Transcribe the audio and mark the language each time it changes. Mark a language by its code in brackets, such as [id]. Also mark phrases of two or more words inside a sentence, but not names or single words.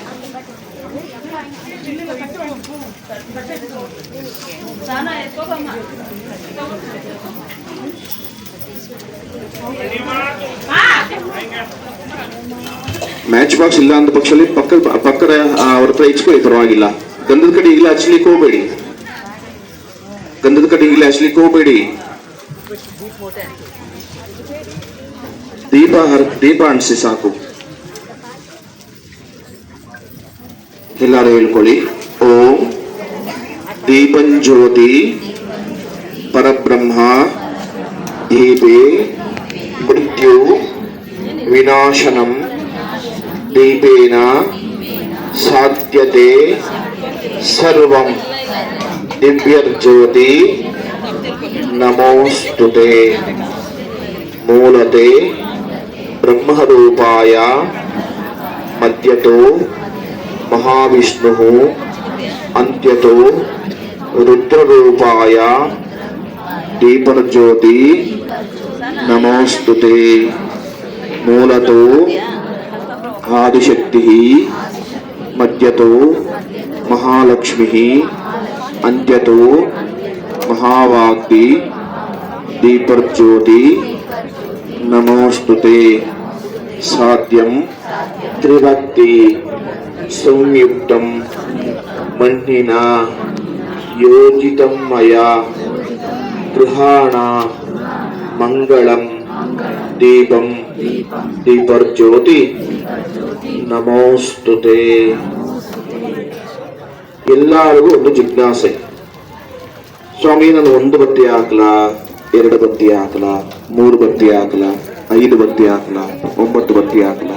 [en] match box [kn] ಇಲ್ಲ ಅಂತ ಪಕ್ಷದಲ್ಲಿ ಪಕ್ಕದ ಅವ್ರ ಹತ್ರ ಇಚ್ಕೊಳ್ಳಿ, ಪರವಾಗಿಲ್ಲ. ಗಂಧದ ಕಡೆ ಈಗಲೇ ಹಚ್ಲಿಕ್ಕೆ ಹೋಗ್ಬೇಡಿ. ಗಂಧದ ಕಡೆ ಈಗಲೇ ಹಚ್ಲಿಕ್ಕೆ ಹೋಗ್ಬೇಡಿ. ದೀಪ ಅಂಟಿಸಿ ಸಾಕು. ಎಲ್ಲರೂ ಹೇಳ್ಕೊಳ್ಳಿ. [sa] ಓಂ ದೀಪಂಜ್ಯೋತಿ ಪರಬ್ರಹ್ಮ ದೀಪೇ ಮೃತ್ಯು ವಿನಾಶನಂ ದೀಪೇನ ಸಾಧ್ಯತೆ ಸರ್ವಂ ದಿವ್ಯರ್ಜ್ಯೋತಿ ನಮೋಸ್ತುತೆ. ಮೂಲತೆ ಬ್ರಹ್ಮರೂಪಾಯ ಮಧ್ಯತೋ ಮಹಾವಿಷ್ಣುಃ ಅಂತ್ಯತೋ ರುದ್ರರೂಪಾಯ ದೀಪಜ್ಯೋತಿ ನಮೋಸ್ತುತೆ. ಮೂಲತೋ ಆದಿಶಕ್ತಿ ಮಧ್ಯತೋ ಮಹಾಲಕ್ಷ್ಮಿ ಅಂತ್ಯತೋ ಮಹಾವಾಗ್ದಿ ದೀಪಜ್ಯೋತಿ ನಮೋಸ್ತುತೆ. ಸಾಧ್ಯಂ ತ್ರಿಭಕ್ತಿ ಸಂಯುಕ್ತಂ ಮಣ್ಣಿನ ಯೋಜಿತಂ ಮಯಾ ಗೃಹಾಣ ಮಂಗಳಂ ದೀಪಂ ದೀಪಜ್ಯೋತಿ ನಮೋಸ್ತುತೆ. [kn] ಎಲ್ಲರಿಗೂ ಒಂದು ಜಿಜ್ಞಾಸೆ, ಸ್ವಾಮಿ ನಾನು 1 ಬತ್ತಿ ಹಾಕ್ಲಾ, 2 ಬತ್ತಿ ಹಾಕ್ಲಾ, 3 ಬತ್ತಿ ಹಾಕ್ಲಾ, 5 ಬತ್ತಿ ಹಾಕ್ಲಾ, 9 ಬತ್ತಿ ಹಾಕ್ಲಾ?